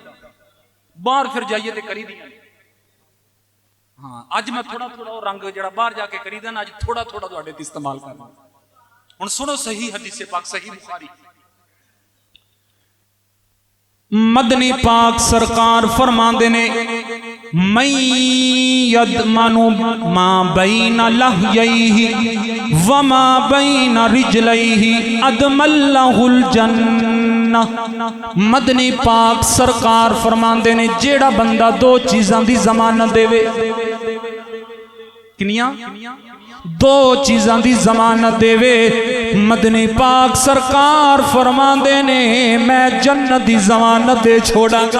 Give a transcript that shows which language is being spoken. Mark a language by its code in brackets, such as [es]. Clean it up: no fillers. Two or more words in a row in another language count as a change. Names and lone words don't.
[pa] باہر فیر جائیے تے کری دیاں۔ ہاں اج میں تھوڑا تھوڑا او رنگ جیہڑا باہر جاکے کری دا نا، اج تھوڑا تھوڑا تہاڈے تے استعمال کرنا. ہن سنو صحیح حدیث پاک، صحیح بخاری. مدنی پاک سرکار فرماندے نے [ar] من يضمن ما بين لحييه و ما بين رجليه أضمن له الجنة. [pa] مدنی پاک سرکار فرماندے نے جیہڑا بندہ دو چیزاں دی ضمانت دیوے، کنیاں? دو چیزاں دی ضمانت دیوے، مدنی پاک سرکار فرماندے نے میں جنت دی ضمانت دے چھوڑانگا.